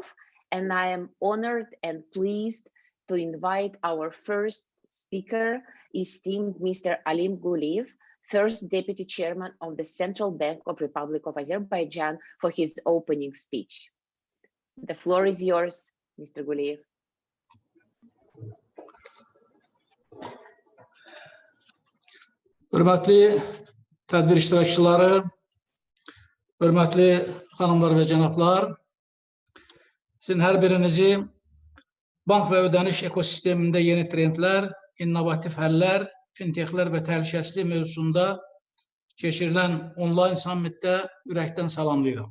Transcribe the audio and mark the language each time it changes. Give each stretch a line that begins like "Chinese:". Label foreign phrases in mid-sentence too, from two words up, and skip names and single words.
English: And I am honored and pleased to invite our first speaker, esteemed Mr. Alim Guliyev, First Deputy Chairman of the Central Bank of Republic of Azerbaijan, for his opening speech. The floor is yours, Mr. Guliyev.
Azerbaijani: Hörmətli tədbir iştirakçıları, hörmətli xanımlar və cənablar, sizin hər birinizi bank və ödəniş ekosistemində yeni trendlər, innovativ həllər, fintechlər və təhlükəsizlik mövzusunda keçirilən onlayn sammitdə ürəkdən salamlayıram.